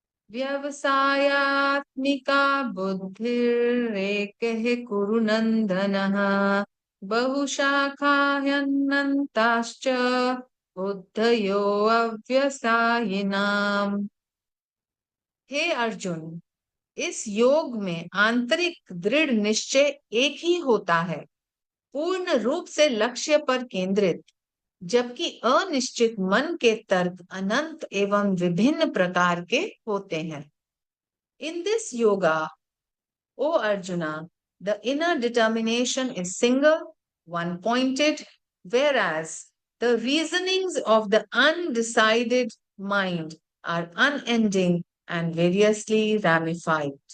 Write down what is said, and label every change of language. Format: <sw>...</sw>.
<sa>व्यवसायात्मिका बुद्धिरेकः कुरुनन्दनः बहुशाखा ह्यनन्ताश्च बुद्धयो अव्यसायिनाम्।</sa> <hi>हे अर्जुन, इस योग में आंतरिक दृढ़ निश्चय एक ही होता है, पूर्ण रूप से लक्ष्य पर केंद्रित, जबकि अनिश्चित मन के तर्क अनंत एवं विभिन्न प्रकार के होते हैं।</hi> <en>In this yoga, O Arjuna, the inner determination is single, one-pointed, whereas the reasonings of the undecided mind are unending and variously ramified.</en>